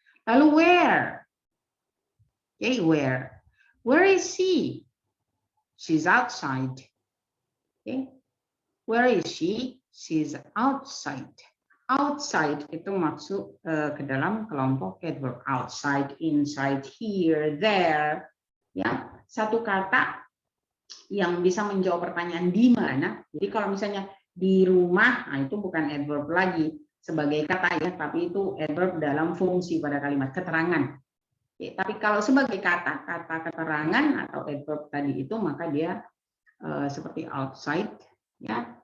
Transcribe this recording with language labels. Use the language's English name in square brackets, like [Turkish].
[English] Lalu where? Okay, where? Where is she? She's outside. Okay. Where is she? She's outside. [Indonesian] Outside itu masuk ke dalam kelompok adverb. [English] Outside, inside, here, there. [Indonesian] Ya, satu kata yang bisa menjawab pertanyaan di mana. Jadi kalau misalnya di rumah, nah itu bukan adverb lagi sebagai kata ya, tapi itu adverb dalam fungsi pada kalimat keterangan. Ya, tapi kalau sebagai kata keterangan atau adverb tadi itu, maka dia seperti outside, ya.